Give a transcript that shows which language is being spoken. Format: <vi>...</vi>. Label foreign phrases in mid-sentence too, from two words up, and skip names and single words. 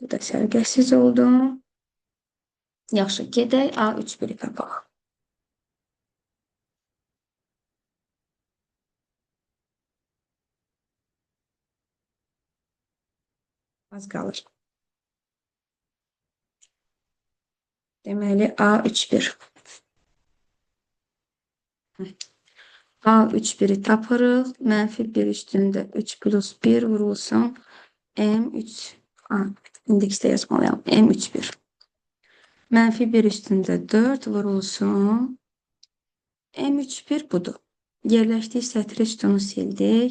<az>Bu da sərgəsiz oldu. Yaxşı, gedək A3-1-i tapaq. Az qalır. Deməli, A3-1. A3-1-i tapırıq. Mənfi 1 üstündə 3 plus 1 vurulsun. M3. İndeksdə yazmalıyam. M3-1. Mənfi 1 üstündə 4 vurulsun. M3-1 budur. Yerləşdik sətri sütunu sildik.</az>